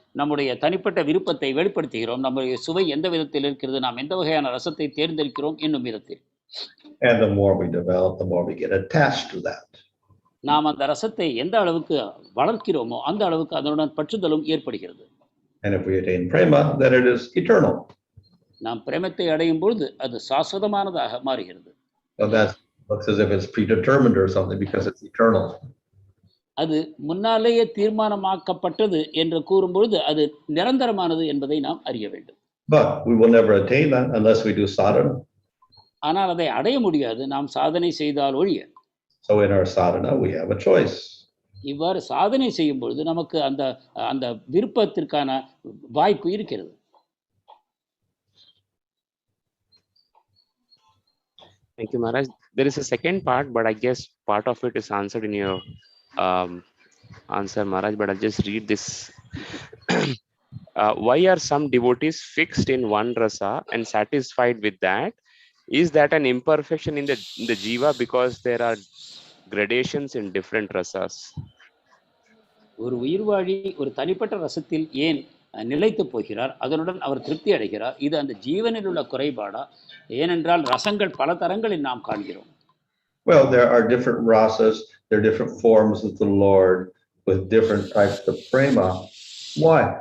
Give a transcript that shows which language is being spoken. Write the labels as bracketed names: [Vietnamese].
[Tamil] நம்முடைய தனிப்பட்ட விருப்பத்தை வெளிப்படுத்துகிறோம். நம்முடைய சுவை எந்த விதத்தில் இருக்கிறது, நாம் எந்த வகையான ரசத்தை தேர்ந்தெடுக்கிறோம் என்னும் விதத்தில். [English] And the more we develop, the more we get attached to that. [Tamil] நாம் அந்த ரசத்தை எந்த அளவுக்கு வளர்க்கிறோமோ அந்த அளவுக்கு அதனுடன் பற்றுதலும் ஏற்படுகிறது. [English] And if we attain prema, then it is eternal. [Tamil] நாம் பிரேமத்தை அடையும் பொழுது அது சாஸ்வதமானதாக மாறுகிறது. [English] So that looks as if it's predetermined or something because it's eternal. [Tamil] அது முன்னாலேயே தீர்மானமாக்கப்பட்டது என்று கூறும்பொழுது அது நிரந்தரமானது என்பதை நாம் அறிய வேண்டும். [English] But we will never attain that unless we do sadhana. [Tamil] ஆனால் அதை அடைய முடியாது நாம் சாதனை செய்தால் ஒழிய. [English] So in our sadhana, we have a choice. [Tamil] இவ்வாறு சாதனை செய்யும் பொழுது நமக்கு அந்த அந்த விருப்பத்திற்கான வாய்ப்பு இருக்கிறது. [English] Thank you, Maharaj. There is a second part, but I guess part of it is answered in your answer, Maharaj, but I'll just read this. Why are some devotees fixed in one rasa and satisfied with that? Is that an imperfection in the jiva because there are gradations in different rasas? [Tamil] ஒரு உயிர்வாழி ஒரு தனிப்பட்ட ரசத்தில் ஏன் நிலைத்து போகிறார், அதனுடன் அவர் திருப்தி அடைகிறார், இது அந்த ஜீவனில் உள்ள குறைபாடா? ஏனென்றால் ரசங்கள் பல தரங்களில் நாம் காண்கிறோம். [English] Well, there are different rasas, there are different forms of the Lord with different types of prema. Why?